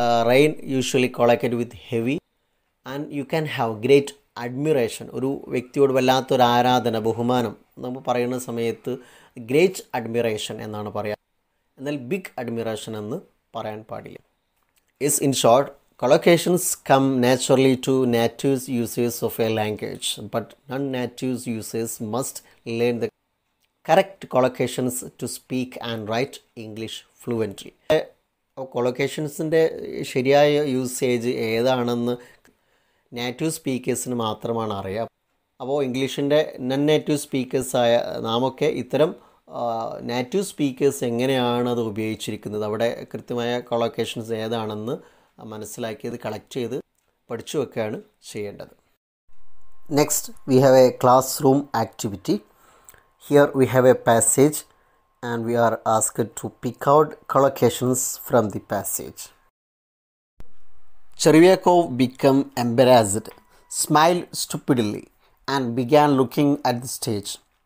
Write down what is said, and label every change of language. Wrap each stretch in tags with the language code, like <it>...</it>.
<en>Rain usually collocate with heavy. And you can have great admiration,</en> <ml>ഒരു വ്യക്തിയോട് വല്ലാത്തൊരു ആരാധന, ബഹുമാനം നമ്മൾ പറയുന്ന സമയത്ത് ഗ്രേറ്റ് അഡ്മിറേഷൻ എന്നാണ് പറയുക, എന്നാൽ ബിഗ് അഡ്മിറേഷൻ എന്ന് പറയാൻ പാടില്ല.</ml> <en>In short, Collocations come naturally to native users of a language, but non-native users must learn the correct collocations to speak and write English fluently.</en> <ml>കൊളൊക്കേഷൻസിൻ്റെ ശരിയായ യൂസേജ് ഏതാണെന്ന് നേറ്റീവ് സ്പീക്കേഴ്സിന് മാത്രമാണ് അറിയുക. അപ്പോൾ ഇംഗ്ലീഷിൻ്റെ നൺ നേറ്റീവ് സ്പീക്കേഴ്സായ നാമൊക്കെ ഇത്തരം നേറ്റീവ് സ്പീക്കേഴ്സ് എങ്ങനെയാണ് അത് ഉപയോഗിച്ചിരിക്കുന്നത്, അവിടെ കൃത്യമായ കൊളൊക്കേഷൻസ് ഏതാണെന്ന് മനസ്സിലാക്കിയത് കളക്ട് ചെയ്ത് പഠിച്ചു വെക്കുകയാണ് ചെയ്യേണ്ടത്.</ml> <en>Next we have a classroom activity. Here we have a passage and we are asked to pick out collocations from the passage. Chervyakov became embarrassed, smiled stupidly, and began looking at the stage.</en>